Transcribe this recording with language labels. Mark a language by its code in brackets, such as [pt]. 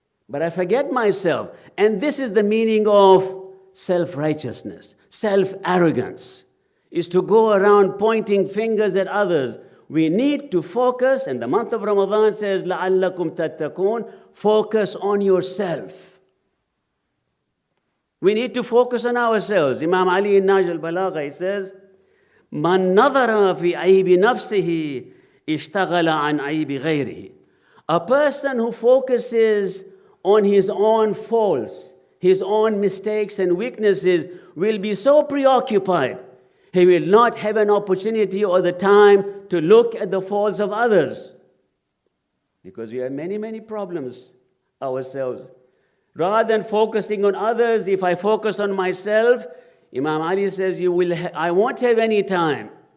[en] And this is the meaning of self-righteousness, self-arrogance, is to go around pointing fingers at others. We need to focus, and the month of Ramadan says, [ar] لَعَلَّكُمْ تَتَّقُونَ, [en] focus on yourself. We need to focus on ourselves. Imam Ali in Nahj al-Balagha, he says, [ar] مَنْ نَظَرَ فِي عَيْبِ نَفْسِهِ اشْتَغَلَ عَنْ عَيْبِ غَيْرِهِ. [en] A person who focuses on his own faults, his own mistakes and weaknesses, will be so preoccupied, he will not have an opportunity or the time to look at the faults of others. Because we have many, many problems ourselves. Rather than focusing on others, if I focus on myself, Imam Ali says, I won't have any time.